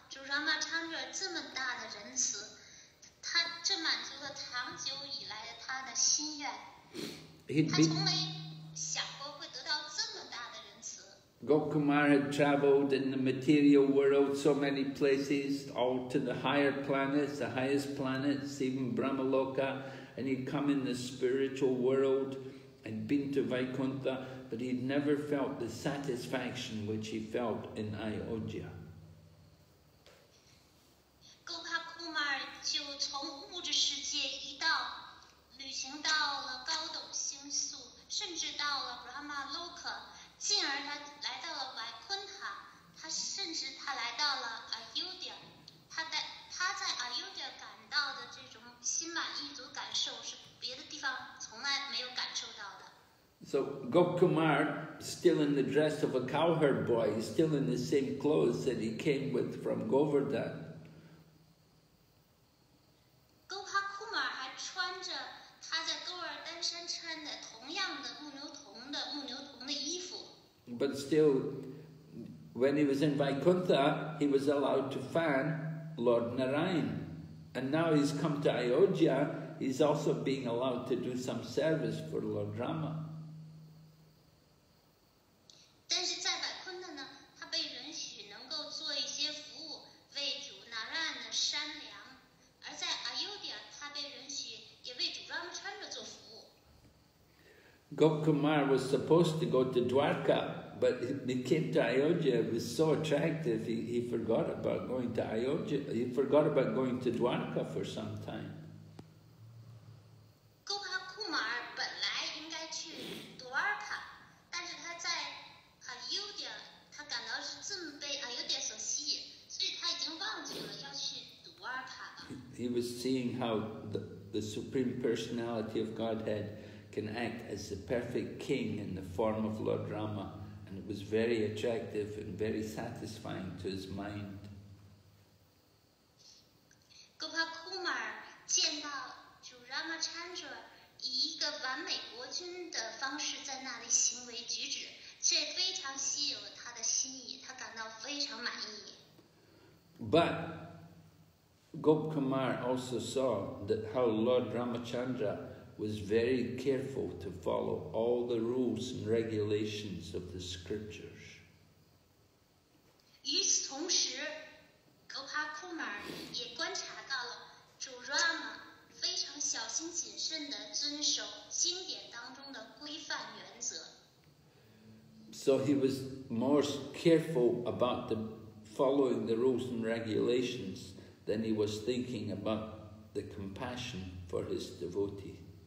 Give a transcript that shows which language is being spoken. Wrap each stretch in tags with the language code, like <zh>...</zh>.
<zh>Ramachandra 这么大的仁慈，这满足了长久以来的他的心愿。他从没想过会得到这么大的仁慈。</zh> <en>Gopkumar had travelled in the material world so many places, all to the higher planets, the highest planets, even Brahmaloka, and he'd come in the spiritual world and been to Vaikuntha, but he'd never felt the satisfaction which he felt in Ayodhya.</en> <zh>Gopkumar 就从物质世界旅行到了高等星宿，甚至到了 Brahmaloka， 进而他来到了 Vaikuntha， 甚至他来到了 Ayodhya， 他在 Ayodhya 感到的这种心满意足感受是别的地方从来没有感受到的。</zh> <en>So Gopkumar, still in the dress of a cowherd boy, still in the same clothes that he came with from Govardhan.</en> <zh>Gopkumar 还穿着他在勾尔丹山穿的同样的木牛童的衣服。</zh> <en>But still, when he was in Vaikuntha, he was allowed to fan Lord Narayan. And now he's come to Ayodhya, he's also being allowed to do some service for Lord Rama.</en> <zh>但是在Vaikuntha呢，他被允许能够做一些服务，为主 Narayan 的山梁；而在 Ayodhya， 他被允许也为主 Ramachandra 做服务。</zh> <en>Gopkumar was supposed to go to Dwarka, but he came to Ayodhya. It was so attractive, he forgot about going to Ayodhya. He forgot about going to Dwarka for some time.</en> <zh>Gopkumar 本来应该去 Dwarka， 但是他在 Ayodhya， 他感到是这么被 Ayodhya 所吸引，所以他已经忘记了要去 Dwarka 了。</zh> <en>He was seeing how the Supreme Personality of Godhead can act as the perfect king in the form of Lord Rama, and it was very attractive and very satisfying to his mind.</en> <zh>Gopkumar 见到主 Ramachandra 以一个完美国君的方式在那里行为举止，这非常吸引了他的心意，他感到非常满意。</zh> <en>But Gopkumar also saw that how Lord Ramachandra was very careful to follow all the rules and regulations of the scriptures.</en> <zh>与此同时 Gopkumar 也观察到了主 Rama 非常小心谨慎地遵守经典当中的规范原则。</zh> <en>So he was more careful about following the rules and regulations than he was thinking about the compassion for his devotee.</en>